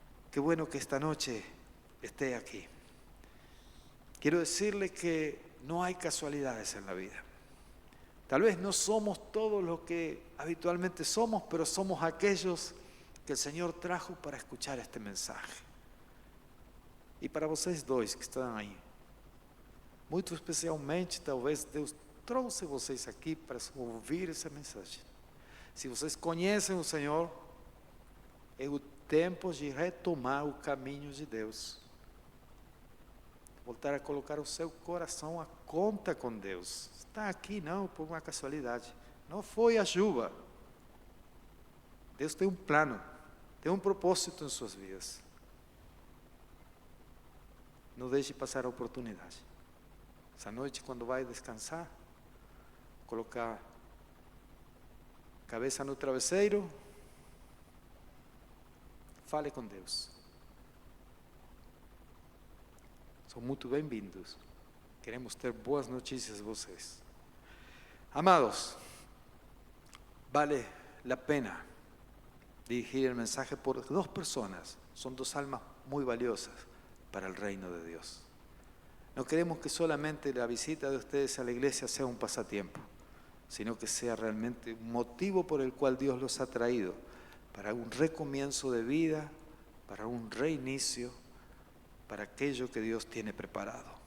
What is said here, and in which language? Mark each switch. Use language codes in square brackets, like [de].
[es] Qué bueno que esta noche esté aquí. Quiero decirle que no hay casualidades en la vida. Tal vez no somos todos lo que habitualmente somos, pero somos aquellos que el Señor trajo para escuchar este mensaje. [pt] E para vocês dois que estão aí, muito especialmente, talvez Deus trouxe vocês aqui para ouvir essa mensagem. Se vocês conhecem o Senhor, é o tempo de retomar o caminho de Deus. Voltar a colocar o seu coração a conta com Deus. Está aqui não por uma casualidade. Não foi a chuva. Deus tem um plano, tem um propósito em suas vidas. Não deixe passar a oportunidade. Essa noite, quando vai descansar, colocar a cabeça no travesseiro, fale com Deus. São muito bem-vindos. Queremos ter boas notícias de vocês. [es] Amados, vale la pena dirigir el mensaje por dos personas. Son dos almas muy valiosas para el reino de Dios. No queremos que solamente la visita de ustedes a la iglesia sea un pasatiempo, sino que sea realmente un motivo por el cual Dios los ha traído para un recomienzo de vida, para un reinicio, para aquello que Dios tiene preparado.